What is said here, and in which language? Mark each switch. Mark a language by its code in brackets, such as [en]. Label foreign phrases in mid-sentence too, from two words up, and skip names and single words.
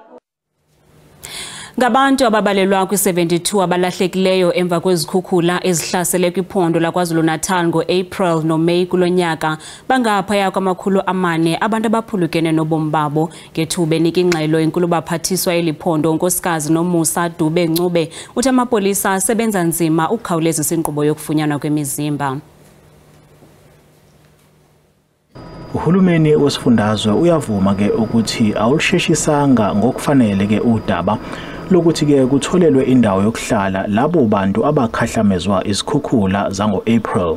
[xh] Ngabantu ababalelwa kwi-72 abalahlekileyo emva kwezikhukhula ezihlasele kwiphondo laKwaZulu Natal ngo-April noMeyi kulonyaka bangaphaya kwama400 abantu abaphulukene nobomi babo ngethuba enika ingxelo enkulu baphathiswa eliphondo unkosikazi Nomusa Dube Ncube uthi amapolisa asebenza nzima ukukhawulezisa inkqubo yokufunyanwa kwemizimba. [zu] Uhulumeni wesifundazwe uyavuma ke ukuthi awulusheshisanga ngokufanele ke udaba lokuthi ke kutholelwe indawo yokuhlala labo bantu abakhahlamezwa izikhukhula zango-April.